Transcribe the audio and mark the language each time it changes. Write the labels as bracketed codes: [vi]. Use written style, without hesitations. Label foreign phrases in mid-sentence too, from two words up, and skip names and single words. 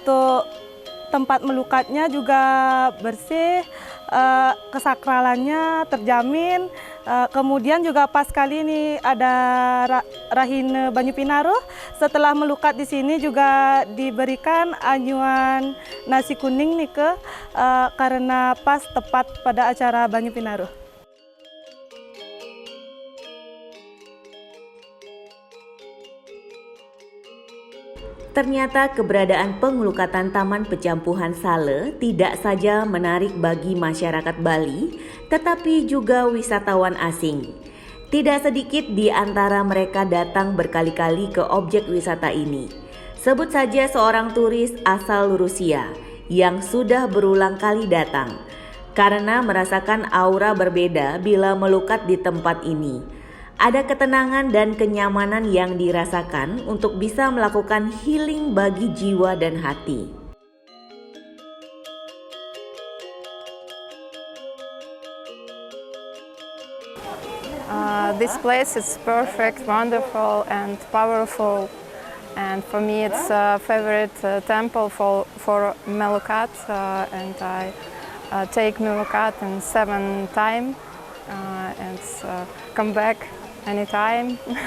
[id] Untuk tempat melukatnya juga bersih, kesakralannya terjamin. Kemudian juga pas kali ini ada Rahine Banyu Pinaruh. Setelah melukat di sini juga diberikan anyuan nasi kuning nih karena pas tepat pada acara Banyu Pinaruh. Ternyata keberadaan pengelukatan Taman Pecampuhan Sale tidak saja menarik bagi masyarakat Bali, tetapi juga wisatawan asing. Tidak sedikit di antara mereka datang berkali-kali ke objek wisata ini. Sebut saja seorang turis asal Rusia yang sudah berulang kali datang karena merasakan aura berbeda bila melukat di tempat ini. Ada ketenangan dan kenyamanan yang dirasakan untuk bisa melakukan healing bagi jiwa dan hati. [en] This place is perfect, wonderful and powerful, and for me it's a favorite temple for Melukat, and I take Melukat in 7 times and come back anytime.